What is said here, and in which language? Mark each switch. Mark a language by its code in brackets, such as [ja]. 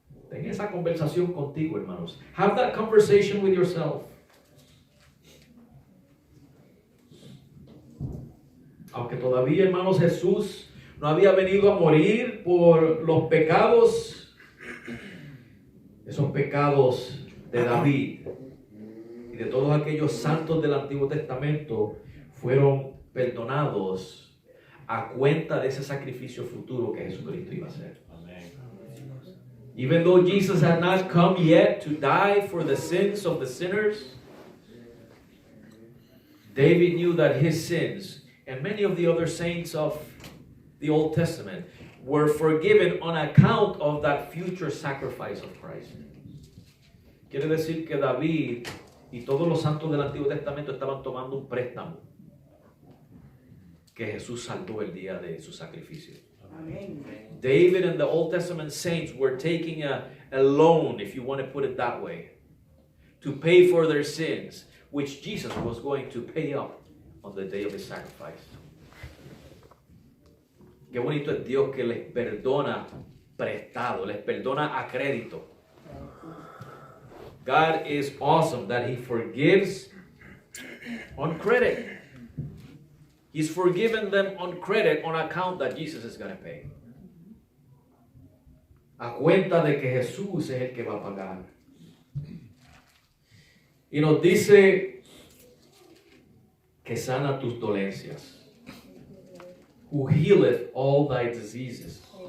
[es] Ten esa conversación contigo, hermanos. [en] Have that conversation with yourself. [es] Aunque todavía, hermanos, Jesús no había venido a morir por los pecados, esos pecados de David y de todos aquellos santos del Antiguo Testamento fueron perdonados a cuenta de ese sacrificio futuro que Jesucristo iba a hacer. Amen. [en] Even though Jesus had not come yet to die for the sins of the sinners, David knew that his sins and many of the other saints of the Old Testament were forgiven on account of that future sacrifice of Christ. [es] Quiere decir que David y todos los santos del Antiguo Testamento estaban tomando un préstamo que Jesús saldó el día de su sacrificio. Amen. [en] David and the Old Testament saints were taking a loan, if you want to put it that way, to pay for their sins, which Jesus was going to pay up on the day of his sacrifice. [es] Qué bonito es Dios que les perdona prestado, les perdona a crédito. [en] God is awesome that he forgives on credit. He's forgiven them on credit on account that Jesus is going to pay. [es] A cuenta de que Jesús es el que va a pagar. Y nos dice que sana tus dolencias. [en] Who healeth all thy diseases.